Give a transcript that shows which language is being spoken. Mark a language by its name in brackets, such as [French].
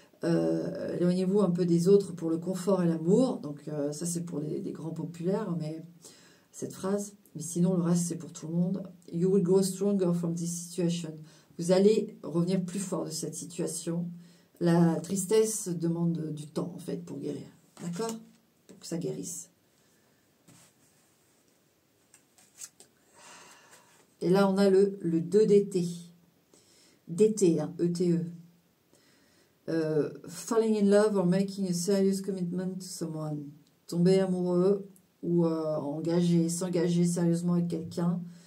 [French] éloignez-vous un peu des autres pour le confort et l'amour. Donc ça c'est pour les grands populaires, mais cette phrase. Mais sinon le reste c'est pour tout le monde. [English] You will grow stronger from this situation. [French] Vous allez revenir plus fort de cette situation. La tristesse demande du temps en fait pour guérir. D'accord? Pour que ça guérisse. Et là on a le 2 d'été. D'été, hein, E-T-E. [English] Falling in love or making a serious commitment to someone. [French] Tomber amoureux ou s'engager sérieusement avec quelqu'un.